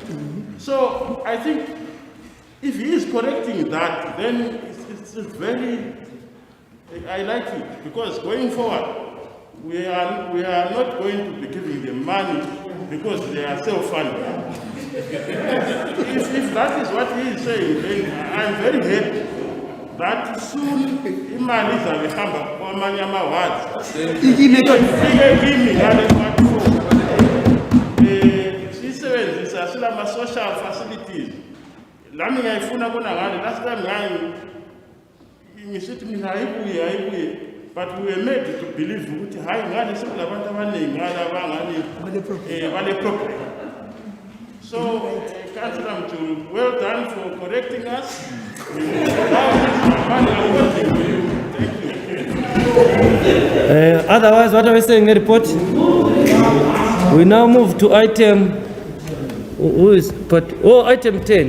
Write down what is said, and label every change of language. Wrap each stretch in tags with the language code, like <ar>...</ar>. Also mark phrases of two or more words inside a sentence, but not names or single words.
<en>So I think if he is correcting that, then it's very, I like it, because going forward, we are not going to be giving them money because they are self-funded. if that is what he is saying, then I'm very happy that soon</en> <nd>imali izabehamba kwamanye amawadi sisebenzisa silama</nd> <en>social facilities</en> <nd>lami ngiyayifuna kona ngale</nd> <en>last time</en> <nd>ngisithi mina ayibuye</nd> <en>but we were made to believe</en> <nd>ukuthi hayi ngale sekulabantu abaningi ngala abangani bale problem.</nd> <en>So Councillor Mtulu, well done for correcting us. Otherwise, what are we saying in the report? We now move to item, who is, but, oh, item 10.</en>